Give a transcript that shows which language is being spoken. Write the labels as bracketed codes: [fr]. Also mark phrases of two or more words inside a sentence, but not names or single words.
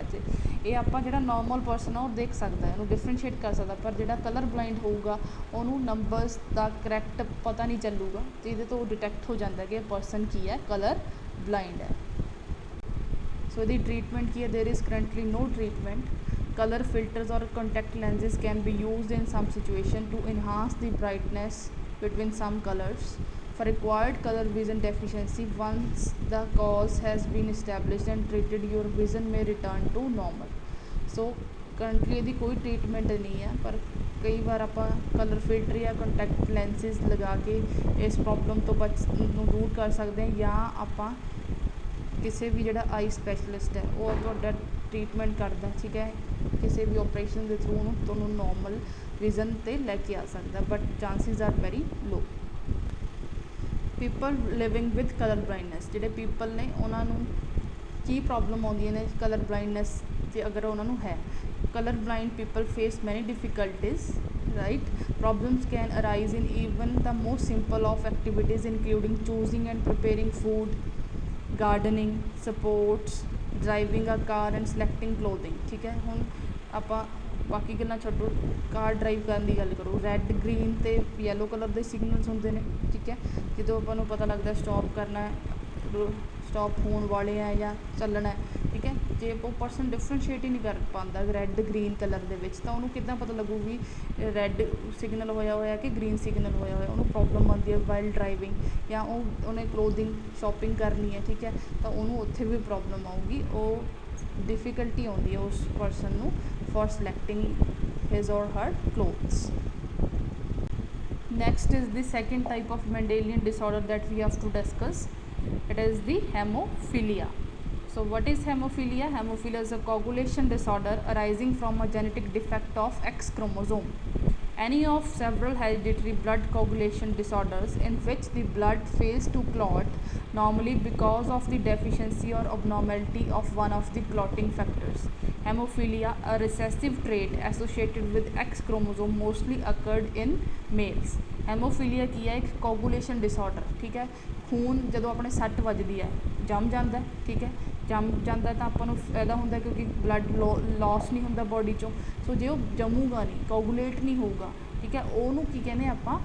[pa] ਜੇ ਇਹ ਆਪਾਂ ਜਿਹੜਾ [en] normal person [pa] ਆ ਉਹ ਦੇਖ ਸਕਦਾ, ਇਹਨੂੰ ਡਿਫਰੈਂਸ਼ੀਏਟ ਕਰ ਸਕਦਾ, ਪਰ ਜਿਹੜਾ [en] color blind [pa] ਹੋਊਗਾ ਉਹਨੂੰ ਨੰਬਰਸ ਦਾ ਕਰੈਕਟ ਪਤਾ ਨਹੀਂ ਚੱਲੂਗਾ, ਅਤੇ ਇਹਦੇ ਤੋਂ ਡਿਟੈਕਟ ਹੋ ਜਾਂਦਾ ਕਿ ਇਹ ਪਰਸਨ ਕੀ ਹੈ [en] color blind [pa] ਹੈ। ਸੋ ਇਹਦੀ ਟਰੀਟਮੈਂਟ ਕੀ ਹੈ [en] there is currently no treatment. Color filters or contact lenses can be used in some situation to enhance the brightness between some colors. For acquired color vision deficiency, once the cause has been established and treated, your vision may return to normal. So currently [pa] ਇਹਦੀ ਕੋਈ ਟਰੀਟਮੈਂਟ ਨਹੀਂ ਹੈ, ਪਰ ਕਈ ਵਾਰ ਆਪਾਂ [en] color filter [pa] ਜਾਂ [en] contact lenses [pa] ਲਗਾ ਕੇ ਇਸ ਪ੍ਰੋਬਲਮ ਤੋਂ ਨੂੰ ਦੂਰ ਕਰ ਸਕਦੇ ਹਾਂ, ਜਾਂ ਆਪਾਂ ਕਿਸੇ ਵੀ ਜਿਹੜਾ [en] eye specialist [pa] ਹੈ ਉਹ ਤੁਹਾਡਾ ਟਰੀਟਮੈਂਟ ਕਰਦਾ, ਠੀਕ ਹੈ, ਕਿਸੇ ਵੀ ਓਪਰੇਸ਼ਨ ਦੇ ਥਰੂ ਉਹਨੂੰ ਤੁਹਾਨੂੰ [en] normal vision [pa] 'ਤੇ ਲੈ ਕੇ ਆ ਸਕਦਾ, [en] but chances are very low. people living with color blindness, [pa] ਜਿਹੜੇ ਪੀਪਲ ਨੇ ਉਹਨਾਂ ਨੂੰ ਕੀ ਪ੍ਰੋਬਲਮ ਆਉਂਦੀਆਂ ਨੇ [en] color blindness [pa] ਜੇ ਅਗਰ ਉਹਨਾਂ ਨੂੰ ਹੈ। [en] color blind people face many difficulties, right? Problems can arise in even the most simple of activities including choosing and preparing food, gardening, sports, driving a car and selecting clothing, [pa] ਠੀਕ ਹੈ। ਹੁਣ ਆਪਾਂ ਬਾਕੀ ਗੱਲਾਂ ਛੱਡੋ, [en] car drive [pa] ਕਰਨ ਦੀ ਗੱਲ ਕਰੋ, [en] red green ਅਤੇ yellow color [pa] ਦੇ ਸਿਗਨਲਸ ਹੁੰਦੇ ਨੇ, ਠੀਕ ਹੈ। ਜਦੋਂ ਆਪਾਂ ਨੂੰ ਪਤਾ ਲੱਗਦਾ ਸਟੋਪ ਕਰਨਾ, ਸਟੋਪ ਹੋਣ ਵਾਲੇ ਆ ਜਾਂ ਚੱਲਣਾ, ਠੀਕ ਹੈ, ਜੇ ਉਹ [en] person differentiate [pa] ਹੀ ਨਹੀਂ ਕਰ ਪਾਉਂਦਾ [en] red green color [pa] ਦੇ ਵਿੱਚ, ਤਾਂ ਉਹਨੂੰ ਕਿੱਦਾਂ ਪਤਾ ਲੱਗੂ ਵੀ [en] red signal [pa] ਹੋਇਆ ਕਿ [en] green signal [pa] ਹੋਇਆ, ਉਹਨੂੰ ਪ੍ਰੋਬਲਮ ਆਉਂਦੀ ਹੈ [en] while driving, [pa] ਜਾਂ ਉਹਨੇ [en] clothing shopping [pa] ਕਰਨੀ ਹੈ, ਠੀਕ ਹੈ, ਤਾਂ ਉਹਨੂੰ ਉੱਥੇ ਵੀ ਪ੍ਰੋਬਲਮ ਆਊਗੀ, ਉਹ ਡਿਫੀਕਲਟੀ ਆਉਂਦੀ ਹੈ ਉਸ ਪਰਸਨ ਨੂੰ [en] for selecting his or her clothes. Next is the second type of Mendelian disorder that we have to discuss. It is the hemophilia. So what is hemophilia? Hemophilia is a coagulation disorder arising from a genetic defect of X chromosome. Any of several hereditary blood coagulation disorders in which the blood fails to clot, normally because of the deficiency or abnormality of one of the clotting factors. Hemophilia, a recessive trait associated with X chromosome, mostly occurred in males. [pa] ਹੈਮੋਫੀਲੀਆ ਕੀ ਹੈ? ਇੱਕ [en] coagulation disorder, [pa] ਠੀਕ ਹੈ। ਖੂਨ ਜਦੋਂ ਆਪਣੇ ਸੱਟ ਵੱਜਦੀ ਹੈ ਜੰਮ ਜਾਂਦਾ, ਠੀਕ ਹੈ, ਜੰਮ ਜਾਂਦਾ ਤਾਂ ਆਪਾਂ ਨੂੰ ਫਾਇਦਾ ਹੁੰਦਾ ਕਿਉਂਕਿ [en] blood loss [pa] ਨਹੀਂ ਹੁੰਦਾ ਬੋਡੀ 'ਚੋਂ। ਸੋ ਜੇ ਉਹ ਜੰਮੂਗਾ ਨਹੀਂ, ਕੋਗੂਲੇਟ ਨਹੀਂ ਹੋਊਗਾ, ਠੀਕ ਹੈ, ਉਹਨੂੰ ਕੀ ਕਹਿੰਦੇ ਆਪਾਂ?